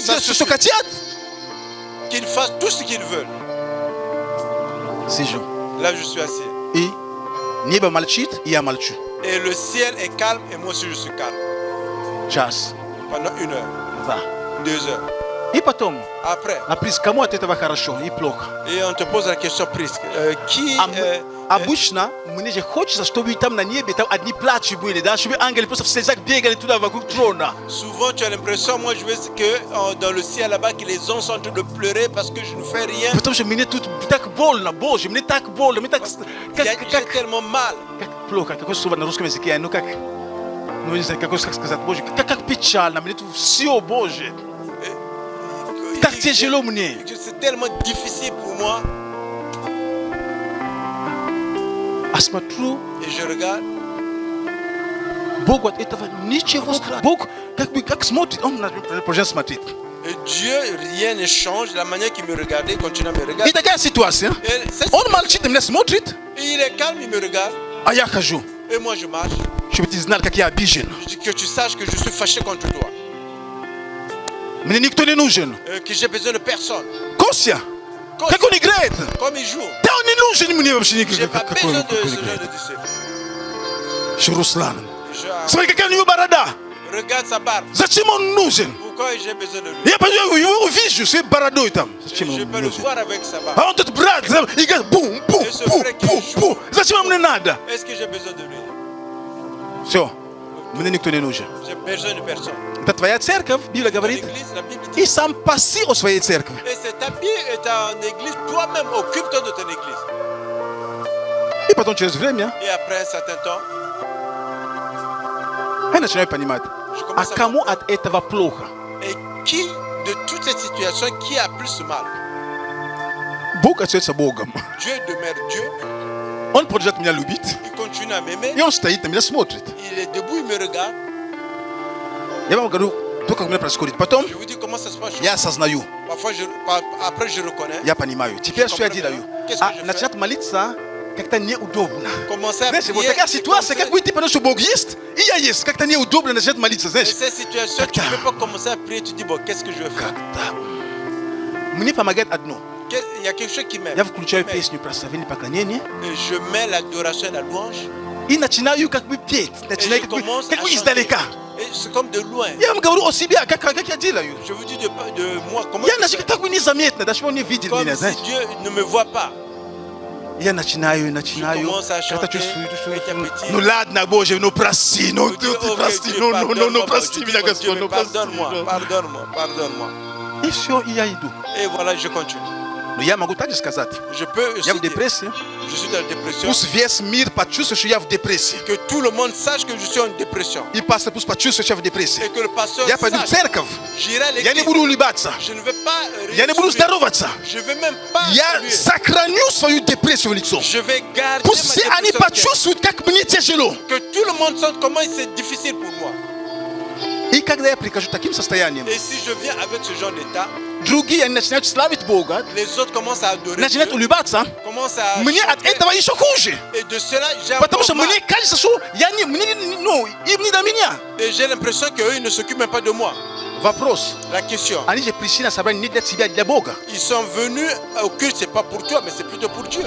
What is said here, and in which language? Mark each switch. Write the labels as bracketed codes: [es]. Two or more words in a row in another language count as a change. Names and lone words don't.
[fr] Ça [ru] делают, что [fr] suffit. [ru] хотят. [fr] Qu'ils fassent tout ce qu'ils veulent. [ru] Сижу. [fr] Là, je suis assis. [ru] И небо молчит, и я молчу. [fr] Et le ciel est calme et moi aussi je suis calme. [ru] Час, [fr] Pendant 1 heure, [ru] 2. [fr] 2 heures. [ru] И потом, [fr] Après, [ru] кому от этого хорошо и плохо? [fr] et on te pose la question Prisque. Qui [ru] Обычно мне же хочется, чтобы там на небе там одни плачи были, да, чтобы ангелы просто в слезах бегали туда вокруг трона. [fr] souvent tu as l'impression, moi je veux que dans le ciel là-bas, que les anges sont en train de pleurer parce que je ne fais rien. [ru] Потому что мне тут так больно, Боже, мне так больно, мне так... [fr] J'ai tellement mal. [ru] Как плохо, какое слово на русском языке, ну как... Ну не знаю, как сказать, Боже, как печально, мне тут все, Боже. Так тяжело мне. [fr] C'est tellement difficile pour moi. [ru] Посмотрю, [fr] Et je regarde. [ru] Бог от этого ничего страшного. Бог как смотрит, Он на прожен смотрит. [fr] Et Dieu, rien ne change. La manière qu'il me regardait, il continue à me [ru] И [fr] regarder. [ru] такая ситуация. Он молчит, на меня смотрит, [fr] Et il est calme, il me regarde. [ru] а я хожу. [fr] Et moi, je marche. [ru] Чтобы ты знал, как я обижен. [fr] Je dis que tu saches que je suis fâché contre toi. [ru] Мне никто не нужен. [fr] Que j'ai besoin de personne. [ru] Костя, как он играет? [fr] Comme il joue. [ru] Да он не нужен мне вообще [fr] J'ai pas [ru] никакой. [fr] besoin de ce genre de disciple. [ru] Что Руслан? [fr] Je [ru] Смотри, какая у него борода. [fr] regarde sa barbe. [ru] Зачем он нужен? [fr] Pourquoi j'ai besoin de lui? [ru] Я его увижу с бородой там. Зачем [fr] Je [ru] он [fr] peux le [ru] нужен? [fr] voir avec sa barbe. [ru] А он тут брат, играет бум, бум, бум, бум, бум. Зачем мне надо? [fr] Est-ce que j'ai besoin de lui? [ru] Все, мне никто не нужен. [fr] J'ai besoin de personne. [ru] Это твоя церковь, Библия [fr] Ton [ru] говорит. [fr] église, la Bible [ru] И [fr] dit. [ru] сам паси о своей церкви. [fr] Et c'est ta vie et ta église. Toi-même, occupe-toi de ton église. [ru] И потом через время [fr] Et après un certain temps, [ru] я начинаю понимать, а кому от этого плохо? [fr] et qui de toute cette situation, qui a plus mal? [ru] Бог остается Богом. [fr] Dieu demeure Dieu. [ru] Он продолжает меня любить. [fr] Il continue à m'aimer. [ru] И он стоит на меня смотрит. [fr] Il est debout, il me regarde. [ru] Я вам говорю, то, как у меня происходит. Потом [fr] Je vous dis comment ça se passe. [ru] я осознаю, [fr] Parfois, après, je reconnais. [ru] я понимаю. Теперь что я делаю? А начинать молиться как-то неудобно. [fr] Commencer à [ru] Знаешь, вот [fr] prier. [ru] такая ситуация, как будто ты понимаешь, что Бог есть, и я есть. Как-то неудобно начать молиться, [fr] Et [ru] знаешь. [fr] cette situation, tu ne peux pas commencer à prier. Tu dis, bon, qu'est-ce que je vais faire? [ru] Как-то. Мне помогает одно. [fr] Il y a quelque chose qui m'aime. [ru] Я включаю песню прославления поклонения [fr] Et je mets l'adoration et la louange. [ru] и начинаю как бы петь. [fr] Et [ru] Начинаю [fr] je [ru] как бы [fr] commence à chanter. [ru] издалека. [fr] Et c'est comme de loin. [ru] Я вам говорю о себе, как я делаю. [fr] Je vous dis de moi. Comment [ru] Я [fr] je [ru] начинаю [fr] fais? [ru] как бы незаметно, даже он не видит [fr] Comme [ru] меня, [fr] si [ru] знаешь. [fr] Dieu ne me voit pas. [ru] Я начинаю, [fr] commence à [ru] как-то [fr] chanter [ru] чувствую, [fr] petit à petit. [ru] ну ладно, Боже, ну прости, ну [fr] Je [ru] ты [fr] dis, ok, [ru] прости, [fr] Dieu, [ru] ну [fr] pardonne-moi. [ru] прости [fr] Je dis, [ru] меня, [fr] bon, [ru] Господь, [fr] Dieu, [ru] ну прости. [fr] pardonne-moi, pardonne-moi, pardonne-moi. [ru] И все, и я иду. [fr] Et voilà, je continue. [ru] Но я могу также сказать, [fr] Je peux [ru] я в [fr] aussi dire, [ru] депрессии. [fr] je suis dans la dépression. [ru] Пусть весь мир почувствует, что я в депрессии. [fr] Que tout le monde sache que je suis en dépression. [ru] И пастор пусть почувствует, что я в депрессии. [fr] Et que le pasteur [ru] Я пойду в [fr] sache. [ru] церковь. [fr] J'irai à [ru] Я не [fr] l'église. [ru] буду улыбаться. [fr] Je ne vais pas [ru] Я не буду [fr] sourire. [ru] здороваться. [fr] Je vais même pas [ru] Я [fr] saluer. [ru] сохраню свою депрессию в лицо. [fr] Je vais garder [ru] Пусть [fr] ma [ru] все они [fr] dépression. [ru] почувствуют, как мне тяжело. [fr] Que tout le monde sente comment c'est difficile pour moi. [ru] И когда я прихожу таким состоянием, [fr] Et si je viens avec ce genre d'état, [ru] другие они начинают славить Бога, [fr] les autres commencent à adorer [ru] начинают [fr] Dieu, [ru] улыбаться. [fr] commencent à [ru] Мне от [fr] chanter. [ru] этого еще хуже. [fr] Et de cela, j'ai [ru] Потому [fr] encore [ru] что [fr] mal. [ru] мне кажется, что им не до меня. [fr] Et j'ai l'impression qu'eux, ils ne s'occupent même pas de moi. [ru] Вопрос. [fr] La question, [ru] Они же пришли на собрание не для тебя, а для Бога. [fr] ils sont venus au culte, c'est pas pour toi, mais c'est plutôt pour Dieu.